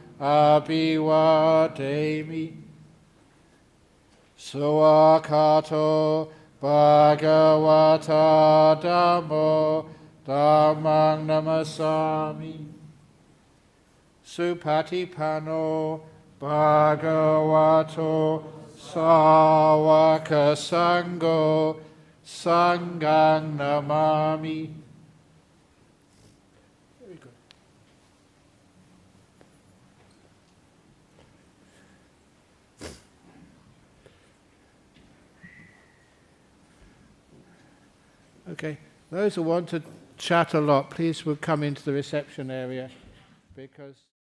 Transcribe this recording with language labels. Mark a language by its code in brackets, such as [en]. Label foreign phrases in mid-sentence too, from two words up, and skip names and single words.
[pi] Abhivademi Suakato Bhagavata Dhammo Dhammang Namasami Supatipano Bhagavato Sāvaka Sangho Sanghang Namami. [en] Very good. Okay, those who want to chat a lot, please will come into the reception area because